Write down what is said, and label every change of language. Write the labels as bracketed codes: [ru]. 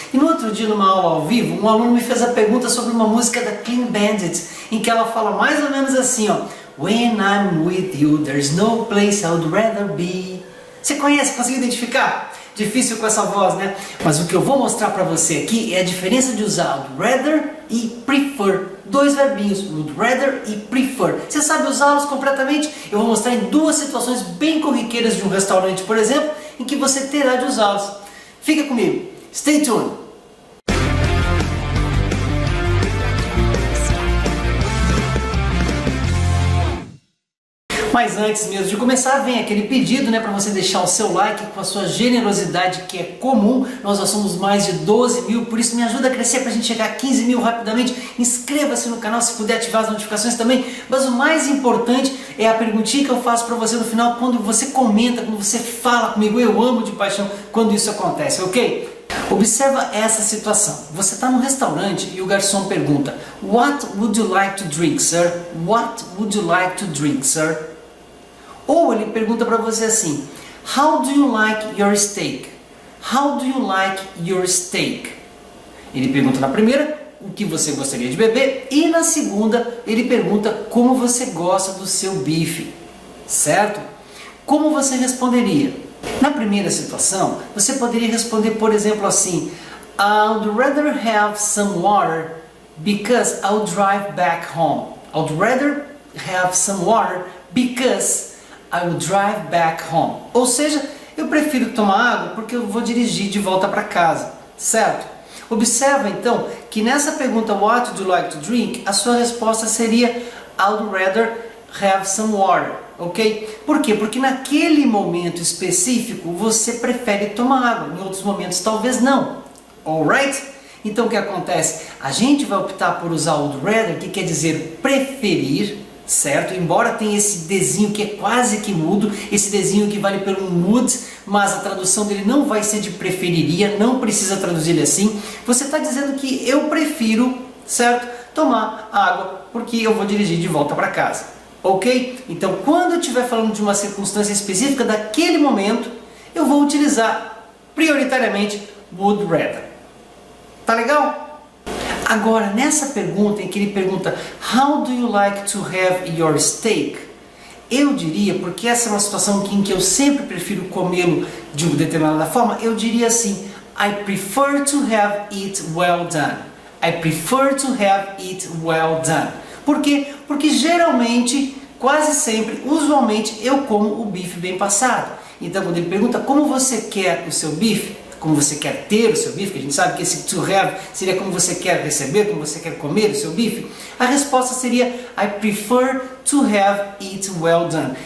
[pt] E no outro dia, numa aula ao vivo, um aluno me fez a pergunta sobre uma música da Clean Bandit, em que ela fala mais ou menos assim, ó, [en] When I'm with you, there's no place I'd rather be. [pt] Você conhece? Conseguiu identificar? Difícil com essa voz, né? Mas o que eu vou mostrar para você aqui é a diferença de usar would rather e prefer. Dois verbinhos, would rather e prefer. Você sabe usá-los completamente? Eu vou mostrar em duas situações bem corriqueiras de um restaurante, por exemplo, em que você terá de usá-los. Fica comigo. [en] Stay tuned. [pt] Mas antes mesmo de começar, vem aquele pedido, né, para você deixar o seu like com a sua generosidade que é comum. Nós já somos mais de 12 mil, por isso me ajuda a crescer para a gente chegar a 15 mil rapidamente. Inscreva-se no canal se puder ativar as notificações também. Mas o mais importante é a perguntinha que eu faço para você no final, quando você comenta, quando você fala comigo. Eu amo de paixão quando isso acontece, ok? Observa essa situação. Você está num restaurante e o garçom pergunta [en] What would you like to drink, sir? What would you like to drink, sir? [pt] Ou ele pergunta para você assim, [en] How do you like your steak? How do you like your steak? [pt] Ele pergunta na primeira o que você gostaria de beber e na segunda ele pergunta como você gosta do seu bife, certo? Como você responderia? Na primeira situação, você poderia responder, por exemplo, assim, [en] I'd rather have some water because I'll drive back home. I'd rather have some water because I will drive back home. [pt] Ou seja, eu prefiro tomar água porque eu vou dirigir de volta para casa, certo? Observa então que nessa pergunta [en] What would you like to drink? [pt] A sua resposta seria [en] I'd rather have some water, ok? [pt] Por quê? Porque naquele momento específico você prefere tomar água, em outros momentos talvez não, alright? Então o que acontece? A gente vai optar por usar o would rather, que quer dizer preferir, certo? Embora tenha esse desenho que é quase que mudo, esse desenho que vale pelo would, mas a tradução dele não vai ser de preferiria, não precisa traduzir ele assim. Você está dizendo que eu prefiro, certo? Tomar água porque eu vou dirigir de volta para casa, ok? Então quando eu estiver falando de uma circunstância específica daquele momento, eu vou utilizar prioritariamente would rather. Tá legal? Agora, nessa pergunta em que ele pergunta [en] How do you like to have your steak? [pt] Eu diria, porque essa é uma situação em que eu sempre prefiro comê-lo de uma determinada forma, eu diria assim [en] I prefer to have it well done. I prefer to have it well done. [pt] Por quê? Porque geralmente, quase sempre, usualmente, eu como o bife bem passado. Então, quando ele pergunta como você quer o seu bife, como você quer ter o seu bife, que a gente sabe que esse to have seria como você quer receber, como você quer comer o seu bife, a resposta seria [en] I prefer to have it well done.